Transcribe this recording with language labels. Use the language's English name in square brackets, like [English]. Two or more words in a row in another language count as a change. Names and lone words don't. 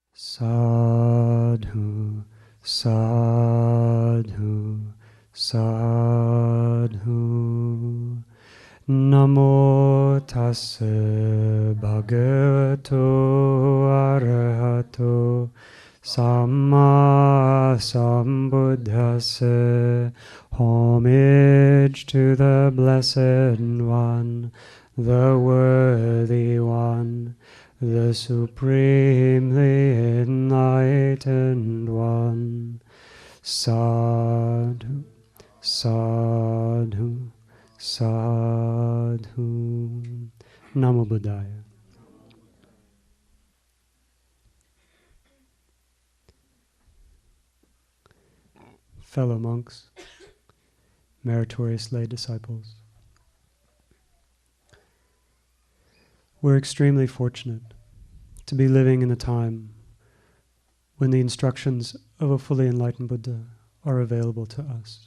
[Pali] Sadhu, sadhu, sadhu. Namo tassa bhagavato arahato samma sambuddhassa. [English] Homage to the Blessed One, the Worthy One, the Supremely Enlightened One. [Pali] Sadhu, sadhu, sadhu. Namo Buddhaya. [English] Fellow monks, meritorious lay disciples, we're extremely fortunate to be living in a time when the instructions of a fully enlightened Buddha are available to us.